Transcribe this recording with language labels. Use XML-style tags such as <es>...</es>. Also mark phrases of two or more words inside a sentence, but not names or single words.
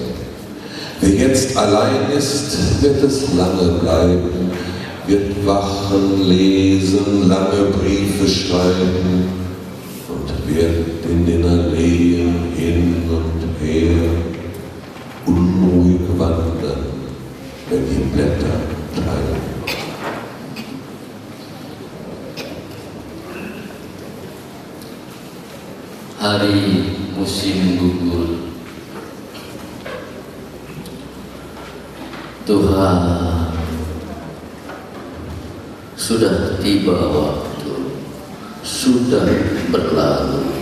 <de>Wer jetzt allein ist, wird es lange bleiben, wird wachen, lesen, lange Briefe schreiben und wird in den Alleen hin und her unruhig wandern, wenn die Blätter treiben.</de> <id>Hari musim gugur. Tuhan, sudah tiba waktu, sudah berlalu.</id>